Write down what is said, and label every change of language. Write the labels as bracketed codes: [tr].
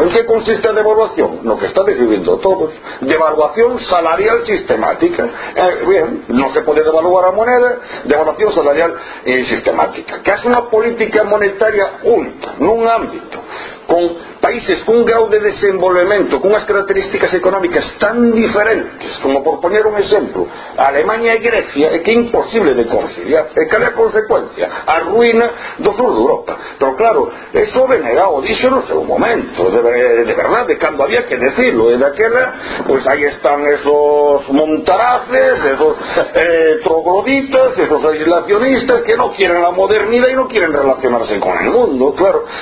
[gl] En que consiste a devaluación? No que está vivindo todos. Devaluación salarial sistemática. Non se pode devaluar a moeda, devaluación salarial sistemática. Que é unha política monetaria única, nun ámbito [es] con países con un grado de desenvolvimiento, con unas características económicas tan diferentes, como por poner un ejemplo, Alemania y Grecia, es que es imposible de conciliar. ¿Y qué es la consecuencia? A ruina del sur de Europa. Pero claro, eso venerado, díselo en un momento, de verdad, de cuando había que decirlo, de aquella, pues ahí están esos montaraces, esos trogloditas, esos aislacionistas que no quieren la modernidad y no quieren relacionarse con el mundo, claro.